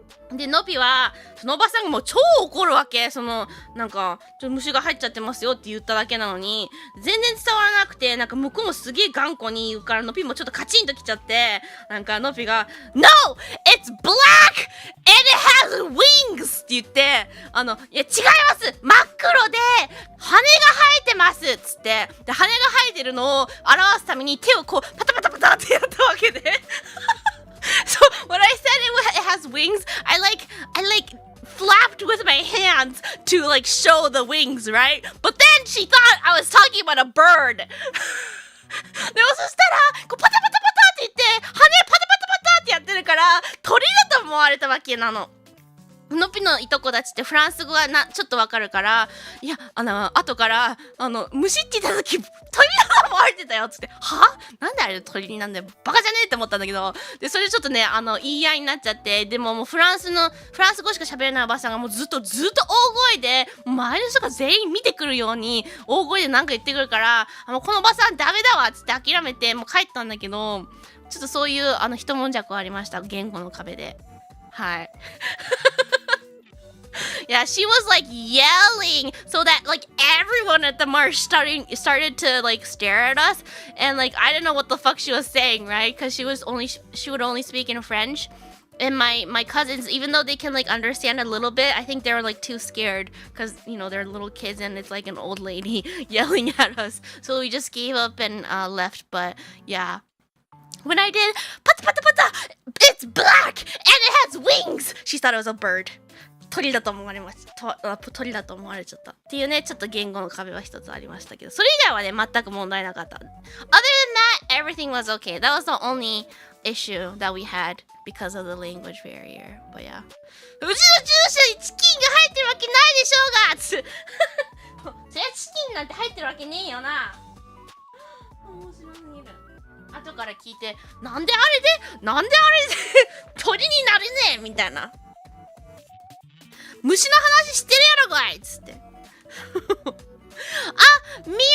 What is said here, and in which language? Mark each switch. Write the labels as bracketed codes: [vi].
[ja] で、のびは、そのおばさんがもう超怒るわけ。なんか、虫が入っちゃってますよって言っただけなのに、全然伝わらなくて、なんか向こうもすげえ頑固に言うから、のびもちょっとカチンときちゃって、なんかのびが、No! [en] It's black! And it has wings! [ja] って言って、いや違います真っ黒で、羽が生えてますっつって、で、羽が生えてるのを表すために手をこう、パタパタパタってやったわけで。 [en] So when I said it has wings, I like flapped with my hands to like show the wings, right? But then she thought I was talking about a bird. [ja] でもそしたらこうパタパタパタって言って羽パタパタパタってやってるから鳥だと思われたわけなの。のびのいとこたちってフランス語がちょっとわかるから、いや後から虫って言った時鳥だと思われてたよっつって、はなんであれ鳥になんだよ、バカじゃねえって思ったんだけど、で、それちょっとね、言い合いになっちゃって、でももうフランス語しか喋れないおばさんがもうずっと大声で、周りの人が全員見てくるように、大声でなんか言ってくるから、このおばさんダメだわっつって諦めて、もう帰ったんだけど、ちょっとそういう、一悶着ありました、言語の壁で。はい。 [en] Yeah, she was like yelling so that like everyone at the march started to like stare at us, and like I didn't know what the fuck she was saying, right? Because she would only speak in French, and my cousins, even though they can like understand a little bit, I think they were like too scared because they're little kids and it's like an old lady yelling at us, so we just gave up and left. But yeah. When I did, pata pata pata, it's black and it has wings. She thought it was a bird. [ja] 鳥だと思われました。鳥だと思われちゃった。っていうね、ちょっと言語の壁は一つありましたけど、それ以外はね、全く問題なかった。 [en] Other than that, everything was okay. That was the only issue that we had because of the language barrier. But yeah. [ja] うちの住所にチキンが入ってるわけないでしょうがつそりゃチキンなんて入ってるわけねえよな。面白すぎる。後から聞いて、なんであれで鳥になるねみたいな。虫の話してるやろがいっつって。 [en] あ、Mir, thank you so much for the gift!